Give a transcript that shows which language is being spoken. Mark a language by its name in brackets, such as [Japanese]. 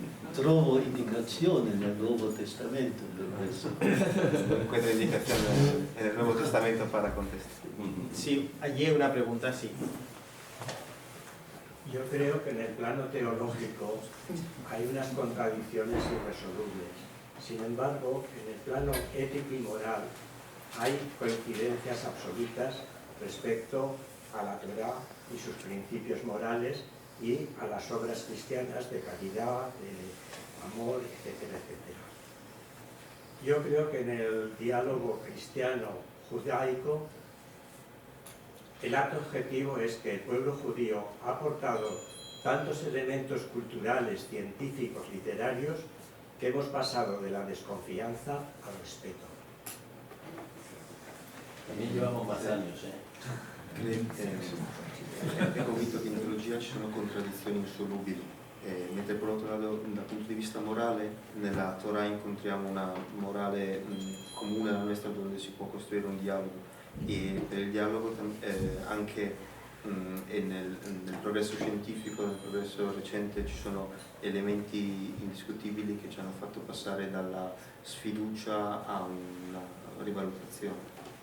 [Italian] Trovo indicazione nel Nuovo Testamento per questo. [Spanish] Encuentro indicación en el Nuevo Testamento para contestar. Sí, allí una pregunta, sí. Yo creo que en el plano teológico hay unas contradicciones irresolubles. Sin embargo, en el plano ético y moral hay coincidencias absolutas respecto a la Torá y sus principios morales y a las obras cristianas de caridad, de amor, etcétera, etcétera. Yo creo que en el diálogo cristiano-judaico el acto objetivo es que el pueblo judío ha aportado tantos elementos culturales, científicos, literarios, que hemos pasado de la desconfianza al respeto. También llevamos más años, [Italian] È convinto che in teologia ci sono contraddizioni insolubili, mentre per l'altro lato, dal punto di vista morale, nella Torah incontriamo una morale comune alla nostra, dove si può costruire un dialogo, e per il dialogo anche nel progresso scientifico, nel progresso recente, ci sono elementi indiscutibili che ci hanno fatto passare dalla sfiducia a una rivalutazione.